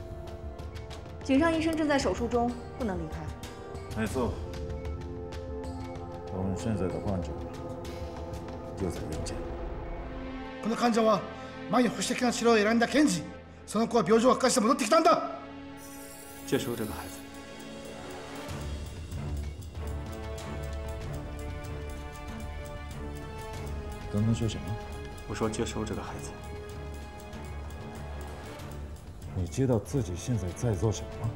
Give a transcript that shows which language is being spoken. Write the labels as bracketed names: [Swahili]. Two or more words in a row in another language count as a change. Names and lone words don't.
[Chinese] 井上医生正在手术中，不能离开。没错。 现在的患者就在眼前。 [Japanese] この患者は前に保守的な治療を選んだ検事。その子は病状が悪化して戻ってきたんだ。 [Chinese] 接收这个孩子。刚刚说什么？我说接收这个孩子。你知道自己现在在做什么吗？